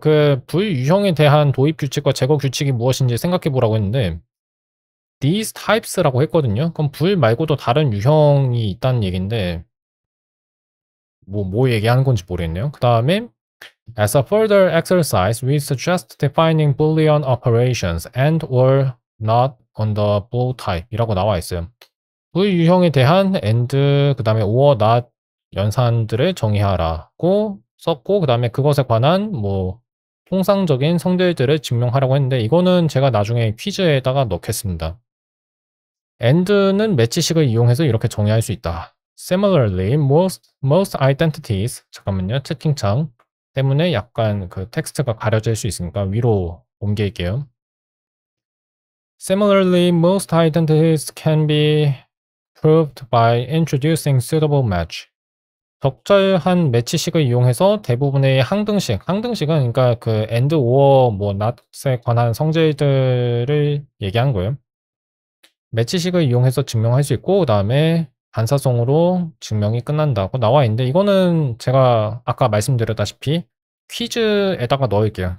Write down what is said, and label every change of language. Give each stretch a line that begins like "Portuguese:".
Korean: 그 불유형에 대한 도입 규칙과 제거 규칙이 무엇인지 생각해 보라고 했는데
English: these types
Korean: 라고 했거든요. 그럼 불 말고도 다른 유형이 있다는 얘기인데 뭐 얘기하는 건지 모르겠네요. 그 다음에
English: As a further exercise, we suggest defining Boolean operations and or not on the bool type
Korean: 이라고 나와 있어요. 불유형에 대한 and 그 다음에 or not 연산들을 정의하라고 썼고 그 다음에 그것에 관한 뭐 통상적인 성질들을 증명하라고 했는데 이거는 제가 나중에 퀴즈에다가 넣겠습니다. and는 매치식을 이용해서 이렇게 정의할 수 있다.
English: Similarly, most identities
Korean: 잠깐만요. 채팅창 때문에 약간 그 텍스트가 가려질 수 있으니까 위로 옮길게요.
English: Similarly, most identities can be proved by introducing suitable match.
Korean: 적절한 매치식을 이용해서 대부분의 항등식은 그러니까 그 and, or, 뭐 not에 관한 성질들을 얘기한 거예요. 매치식을 이용해서 증명할 수 있고 그 다음에 반사성으로 증명이 끝난다고 나와 있는데 이거는 제가 아까 말씀드렸다시피 퀴즈에다가 넣을게요.